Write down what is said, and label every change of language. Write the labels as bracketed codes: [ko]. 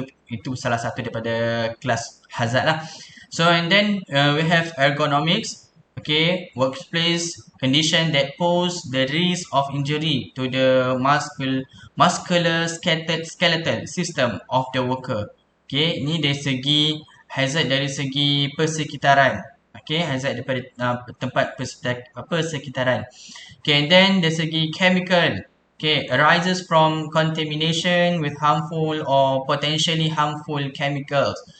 [ms] Itu salah satu daripada kelas hazard lah. [en] So and then we have ergonomics. Workplace condition that pose the risk of injury to the muscular skeletal system of the worker. [ms] Ini dari segi hazard dari segi persekitaran. Hazard daripada tempat persekitaran. [en] And then [ms] dari segi [en] chemical. Arises from contamination with harmful or potentially harmful chemicals.